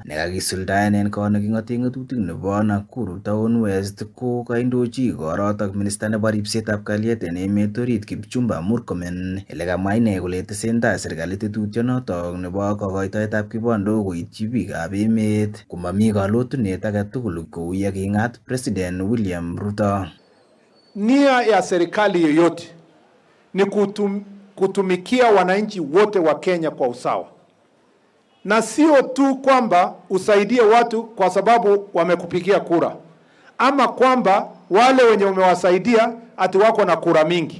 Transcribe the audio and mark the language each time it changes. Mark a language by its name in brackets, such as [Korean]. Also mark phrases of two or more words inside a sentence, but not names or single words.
[Kalenjin] nekakisuldaen en kot neking'oten ng'atutik nebo Nakuru Town West ko kaindochi igorotok minista nebo ripsetab kalyet en emet orit Kipchumba Murkomen ele kamwa ine kole tesentai serikali tetutyonotok nebo kokoitoetab kibondo koityi biikab emet komami kalotunet age tugul kou ye king'at President William Ruto. [Swahili] Nia ya serikali yoyote ni kutumikia wananchi wote wa Kenya kwa usawa, na sio tu kwamba usaidie watu kwa sababu wamekupigia kura, ama kwamba wale wenye umewasaidia ati wako na kura mingi.